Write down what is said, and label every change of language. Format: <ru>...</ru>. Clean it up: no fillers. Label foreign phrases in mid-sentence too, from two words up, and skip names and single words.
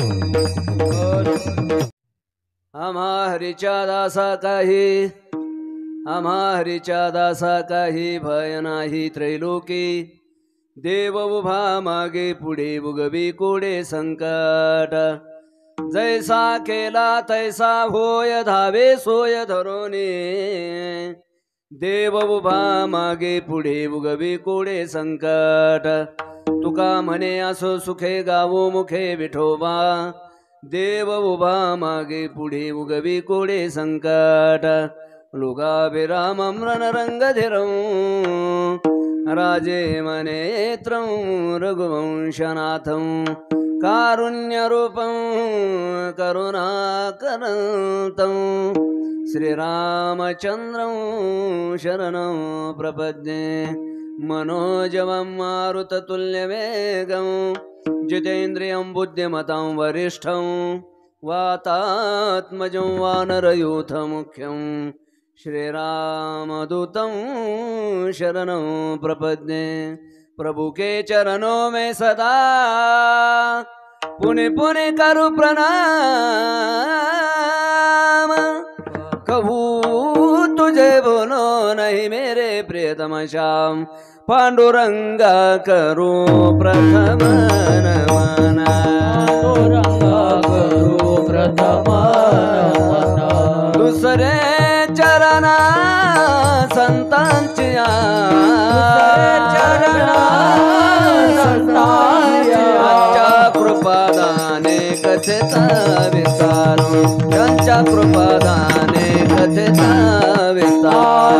<mr>आम्हा हरीच्या दासाचाही आम्हा हरीच्या दासा काही भय नाही त्रैलोकी देव उभा मागे पुढे उगवी कोडे संकट जैसा केला तैसा होय धावे सोय धरोने देव उभा मागे पुढे उगवी कोडे संकट तुका म्हणे असो सुखे गावो मुखे विठोबा देव उभा मागे पुढे उगवी कोडे संकट</mr> <sa>लोकाभिरामं रणरंगधिरं राजे मनेत्रं रघुवंशनाथं कारुण्यरूपं करुणाकरन्तं श्रीरामचन्द्रं शरणं प्रपद्ये मनोजवं मारुततुल्यवेगं जितेन्द्रियं बुद्धिमतां वरिष्ठं वातात्मजं वानरयूथमुख्यं श्रीरामदूतं शरणं प्रपद्ये</sa> <hi>प्रभु के चरणों में सदा पुनि पुनि करु प्रणाम कहूँ तुझे बोलो नहीं मेरे प्रियतम श्याम</hi> <mr>पांडुरंगा करो प्रथम नमन पांडुरंगा करो प्रथम नमन दुसरे चरणा संतांची त्यांच्या कृपादाने कथेचा विस्तार त्यांच्या कृपादाने कथेचा विस्तार</mr>